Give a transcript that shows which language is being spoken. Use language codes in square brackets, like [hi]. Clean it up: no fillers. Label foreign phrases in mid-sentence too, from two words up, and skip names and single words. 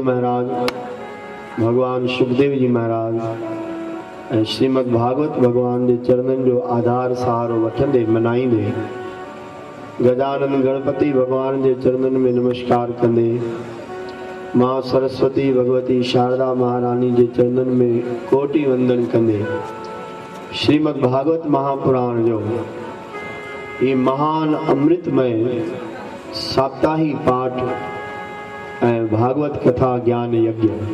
[sd] महाराज, भगवान सुखदेव जी महाराज ऐं श्रीमद भागवत भगवान के चरणन जो आधार सहारो वठंदे मनाईंदे गजानन गणपति भगवान के चरणन में नमस्कार कंदे मां सरस्वती भगवती शारदा महारानी के चरणन में कोटि वंदन कंदे श्रीमद भागवत महापुराण जो ये महान अमृतमय साप्ताहिक पाठ ऐं भागवत कथा ज्ञान यज्ञ